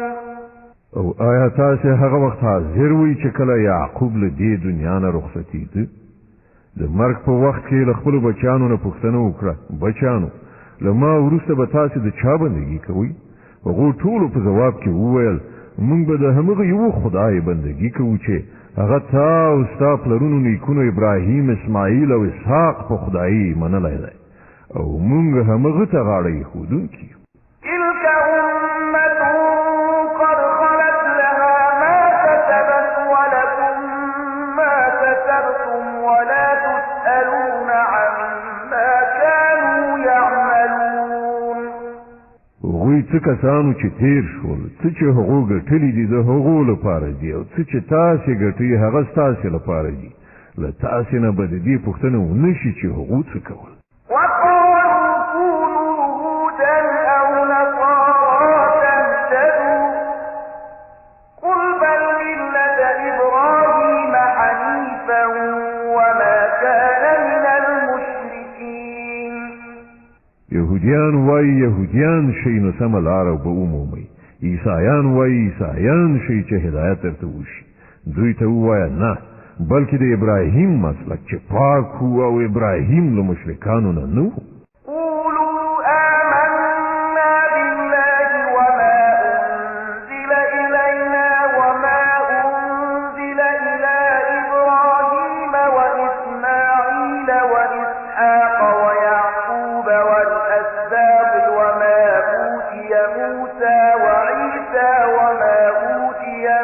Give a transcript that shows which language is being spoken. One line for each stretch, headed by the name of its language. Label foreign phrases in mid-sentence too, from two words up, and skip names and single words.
Pashto: او آیا تاسې هغه وخت حاضر وئ چې کله یعقوب له دې دنیا نه رخصتېده؟ د مرګ په وخت کې له خپلو بچیانو نه پوښتنه وکړه بچیانو له ما وروسته به تاسې د چا بندګي کوئ؟ هغو ټولو په ځواب کې وویل موږ به د همغه یوه خدای بندګي کوو چې هغه تا او ستا پلرونو نیکونو ابراهیم اسماعیل او اسحاق په خدایي منلی دی او موږ همغه ته غاړه ایښودونکي یو.
Arabic: تلك أمة قد خلت لها ما كسبت ولكم ما كسبتم ولا تسألون عما كانوا يعملون.
Pashto: هغوی څه کسانو چې تیر شول څه چې هغو ګټلي دي د هغو لپاره دي او څه چې تاسې ګټئ هغه ستاسې لپاره دي له تاسې نه به د دې پوښتنه ونه شي چې هغو څه کول.
Arabic: وقالوا كونوا هودا أو نصارى تهتدوا قل بل ملة إبراهيم حنيفا وما كان من المشركين.
Pashto: یهودیان وایي یهودیان شئ نو سمه لاره به ومومئ. عیسایان وایي عیسایان شئ چې هدایت درته وشي. دوی ته ووایه نه بلکې د ابراهیم مسلک چې پاک و او ابراهیم له مشرکانو نه نه و.
Arabic: قولوا آمنا بالله وما أنزل إلينا وما أنزل إلى إبراهيم وإسماعيل وإسحاق ويعقوب والأسباط وما أوتي موسى وعيسى وما أوتي